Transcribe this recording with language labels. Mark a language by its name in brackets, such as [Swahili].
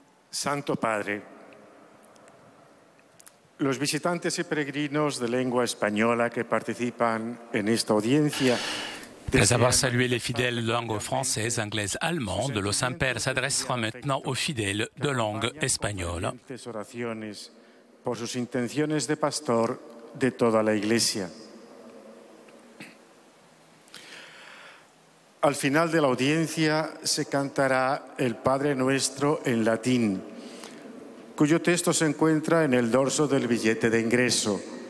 [Spanish] Santo Padre, los visitantes y peregrinos de lengua española que participan en esta audiencia. [French] Après avoir salué les fidèles de langue française, anglaise, allemande, le Saint-Père s'adressera maintenant aux fidèles de langue espagnole. [Spanish] Oraciones por sus intenciones de pastor de toda la Iglesia. Al final de la audiencia se cantará el Padre Nuestro en latín, cuyo texto se encuentra en el dorso del billete de ingreso.